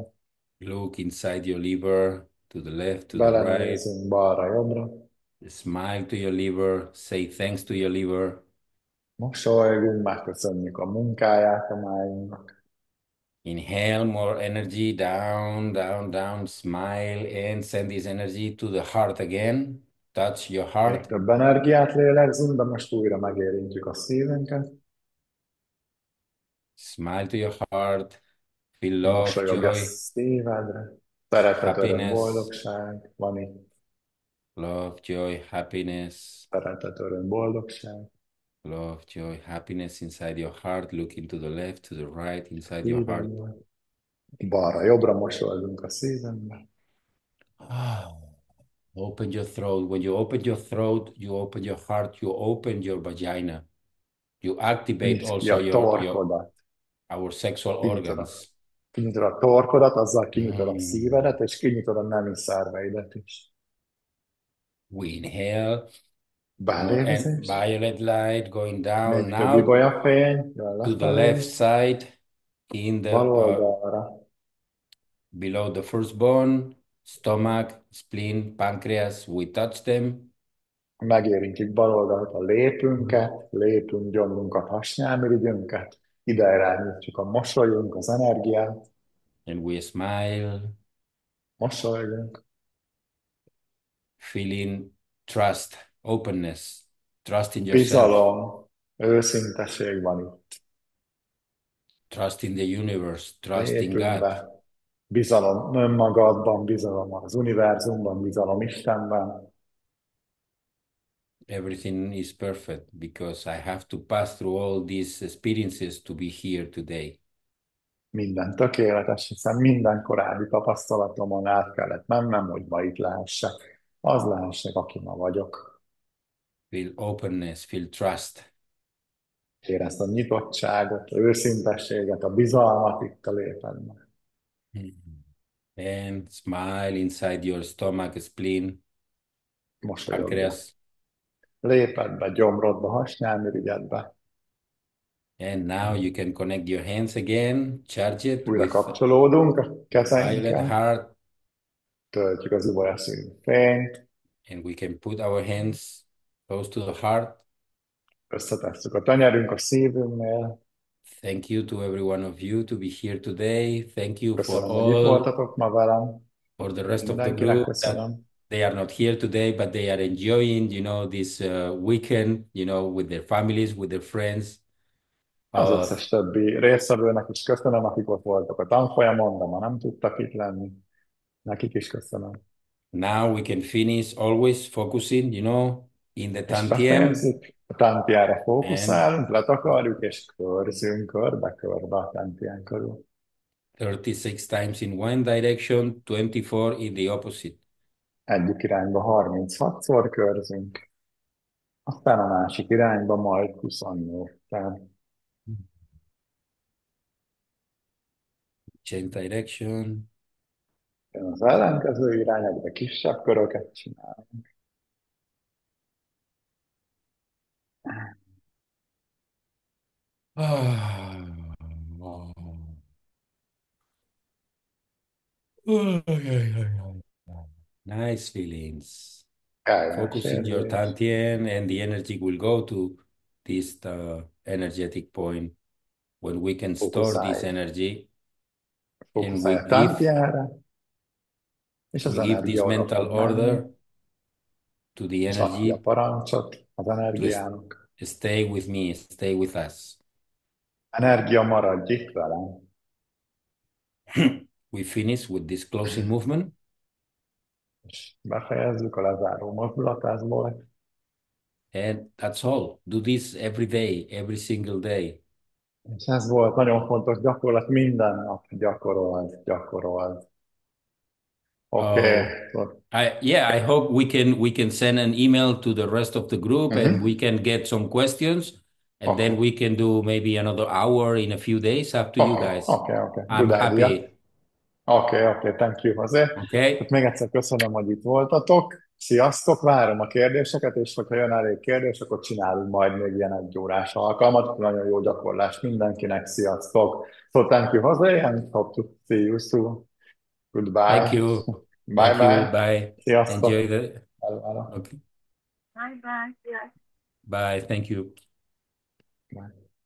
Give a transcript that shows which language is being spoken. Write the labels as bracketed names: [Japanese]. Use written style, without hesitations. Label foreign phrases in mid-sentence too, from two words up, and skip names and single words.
[English] Look inside your liver, to the left, to the right. [Hungarian] Belenézünk balra-jobbra. [English] Smile to your liver. Say thanks to your liver. [Hungarian] Mosolygunk, megköszönjük a munkáját a májunknak. [English] Inhale more energy down, down, down. Smile and send this energy to the heart again. Touch your [Hungarian] Még [English] heart. [Hungarian] több energiát lélegzünk, de most újra megérintjük a szívünket. [English] Smile to your heart. Feel love, [Hungarian] Mosolyog a [English] joy, [Hungarian] szívedre. Szeretet, öröm, [English] happiness. [Hungarian] boldogság. Van itt [English] Love, joy, happiness. [Hungarian] szeretet, öröm, boldogság. [English] Love, joy, happiness inside your heart. Look into the left, to the right, inside your heart. [Hungarian] Szívünkben. Balra-jobbra mosolygunk a szívünkbe. [English] Open your throat. When you open your throat, you open your heart, you open your vagina. You activate [Hungarian] Nyisd ki [English] also [Hungarian] a torkodat. [English] our sexual [Hungarian] Kinyitod a, [English] organs. [Hungarian] kinyitod a torkodat, azzal kinyitod a Mm. szívedet, és kinyitod a nemi szerveidet is. [English] We inhale, and [Hungarian] Belégzést, [English] violet light going down [Hungarian] még több [English] now [Hungarian] ibolyafény, jön [English] to the left [Hungarian] lefelé, [English] side in the [Hungarian] bal oldalra. [English] below the first bone, stomach, spleen, pancreas. We touch them [Hungarian] Megérintjük bal oldalt a lépünket, lépünk, gyomrunkat, hasnyálmirigyünket, ide irányítjuk a mosolyunk, az energiát, [English] and we smile, [Hungarian] mosolygunk. [English] feeling trust, openness, trust in yourself, [Hungarian] Bizalom, őszinteség van itt. [English] trust in the universe, trust in [Hungarian] Lépünk [English] God. [Hungarian] be. Bizalom önmagadban, bizalom az univerzumban, bizalom Istenben. [English] Everything is perfect because I have to pass through all these experiences to be here today. [Hungarian] Minden tökéletes, hiszen minden korábbi tapasztalatomon át kellett mennem, hogy ma itt lehessek. Az lehessek, aki ma vagyok. [English] Feel openness, feel trust. [Hungarian] Érezd a nyitottságot, a őszintességet, a bizalmat itt a lépedben. [English] And smile inside your stomach, spleen, [Hungarian] Mosolyogva. [English] pancreas. [Hungarian] Lépedbe, gyomrodba, hasnyálmirigyedbe. [English] And now you can connect your hands again, charge it [Hungarian] Újra [English] with [Hungarian] kapcsolódunk a [English] violet [Hungarian] kezeinkkel, [English] heart, [Hungarian] töltjük az ibolyaszínű fényt, [English] and we can put our hands close to the heart. [Hungarian] összetesszük a tenyerünk a szívünknél. [English] Thank you to every one of you to be here today. Thank you for [Hungarian] Köszönöm, hogy itt [English] all, [Hungarian] voltatok ma velem. [English] for the rest of the [Hungarian] Mindenkinek [English] group that [Hungarian] köszönöm. [English] they are not here today, but they are enjoying, this weekend, with their families, with their friends. [Hungarian] Az Uh, összes többi résztvevőnek is köszönöm, akik ott voltak a tanfolyamon, de ma nem tudtak itt lenni. Nekik is köszönöm. [English] Now we can finish always focusing, in the [Hungarian] És [English] tantiem [Hungarian] befejezzük, a tántiára [English] and [Hungarian] fókuszálunk, letakarjuk, és körzünk körbe-körbe a tántián körül. [English] 36 times in one direction, 24 in the opposite. [Hungarian] Egyik irányba 36-szor körzünk, aztán a másik irányba majd 28-tel. [English] Change direction. [Hungarian] Jön az ellenkező irány, egyre kisebb köröket csinálunk. [English] Nice feelings. [Hungarian] Kellemes [English] Focus in your [Hungarian] érzés. [English] tantien, and the energy will go to this energetic point when we can store this [Hungarian] Fókuszálj, [English] energy, and [Hungarian] fókuszálj a tántiára, és az [English] we give this [Hungarian] energia oda [English] mental [Hungarian] fog menni, [English] order to the [Hungarian] és ad ki a [English] energy [Hungarian] parancsot az [English] to [Hungarian] energiának. [English] stay with me, stay with us. [Hungarian] Energia, maradj itt velem. [English] We finish with this closing movement. És befejezzük a lezáró mozdulatásból. And that's all. Do this every day, every single day. [Hungarian] És ez volt nagyon fontos gyakorlat, minden nap gyakorold. Oké. [English] Uh, I hope we can send an email to the rest of the group and we Mhm. can get some questions, and then [Hungarian] Oké. [English] we can do maybe another hour in a few days. Up to you guys. [Hungarian] Oké. [English] I'm Good idea. happy. [Hungarian] Oké, [English] thank you [Hungarian] azért. Hát [English] Okay. [Hungarian] még egyszer köszönöm, hogy itt voltatok. Sziasztok, várom a kérdéseket, és hogyha jön elég kérdés, akkor csinálunk majd még ilyen 1 órás alkalmat. Nagyon jó gyakorlás mindenkinek, sziasztok. [English] So thank you, Jose, and hope to see you soon. Thank Goodbye. you. Bye Thank you. bye. Bye. [Hungarian] Sziasztok. [English] Enjoy the. [Hungarian] Elvárok. [English] Okay. Bye bye. Yeah. Bye. Thank you. Bye.